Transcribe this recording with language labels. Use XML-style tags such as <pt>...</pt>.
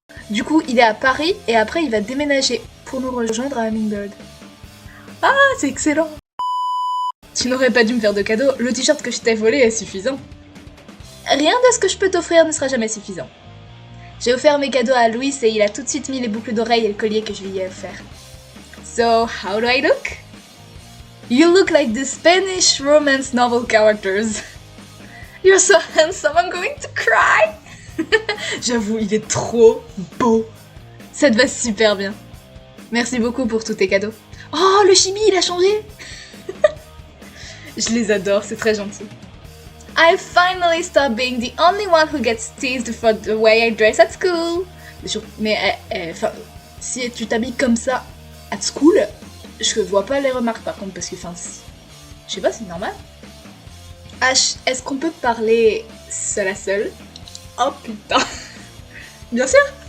<fr>Du coup, il est à Paris et après il va déménager pour nous rejoindre à Hummingbird. Ah, c'est excellent! Tu n'aurais pas dû me faire de cadeau, le t-shirt que je t'ai volé est suffisant. Rien de ce que je peux t'offrir ne sera jamais suffisant. J'ai offert mes cadeaux à Louis et il a tout de suite mis les boucles d'oreilles et le collier que je lui ai offert.</fr> <en>So, how do I look? You look like the Spanish romance novel characters. You're so handsome, I'm going to cry!</en> <fr>J'avoue, il est trop beau. Ça te va super bien. Merci beaucoup pour tous tes cadeaux. Oh, le chibi, il a changé. Je les adore, c'est très gentil.</fr> <en>I finally stopped being the only one who gets teased for the way I dress at school.</en> <fr>Mais si tu t'habilles comme ça at school, je vois pas les remarques par contre parce que je sais pas, c'est normal. H, est-ce qu'on peut parler seul à seul? Oh putain. Bien sûr.</fr>